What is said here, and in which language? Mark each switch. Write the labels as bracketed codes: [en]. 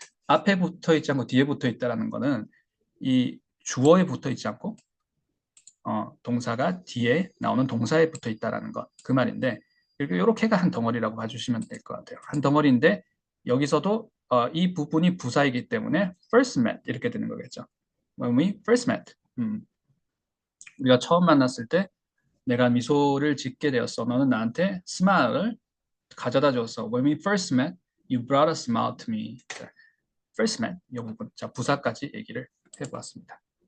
[ko] 앞에 붙어 있지 않고 뒤에 붙어 있다라는 거는 이 주어에 붙어 있지 않고 동사가 뒤에 나오는 동사에 붙어 있다라는 것, 그 말인데 이렇게가 한 덩어리라고 봐주시면 될 것 같아요. 한 덩어리인데 여기서도 이 부분이 부사이기 때문에 [en] first met [ko] 이렇게 되는 거겠죠. [en] When we first met, [ko] 우리가 처음 만났을 때 내가 미소를 짓게 되었어. 너는 나한테 스마일을 가져다 줬어. [en] When we first met, you brought a smile to me. First met [ko] 이 부분, 자 부사까지 얘기를 해보았습니다.